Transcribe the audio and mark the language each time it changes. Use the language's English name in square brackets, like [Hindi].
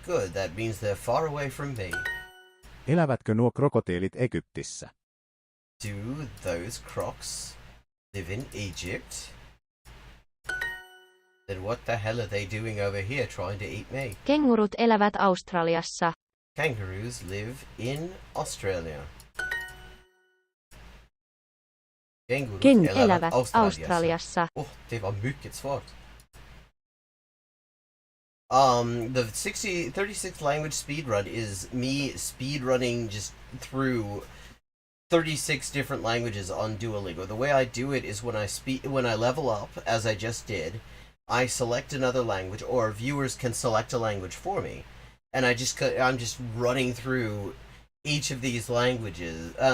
[English] Good, that means they're far away from me. [Finnish] Elävätkö nuo krokotiilit Egyptissä? [English] Do those crocs live in Egypt? Then what the hell are they doing over here trying to eat me? [Finnish] Kengurut elävät Australiassa. [English] Kangaroos live in Australia. [Finnish] Kengurut elävät Australiassa. [Swedish] Oh, det var mycket svårt. [English] The 36 language speedrun is me speedrunning just through 36 different languages on Duolingo. The way I do it is when I level up, as I just did, I select another language, or viewers can select a language for me, and I'm just running through each of these languages.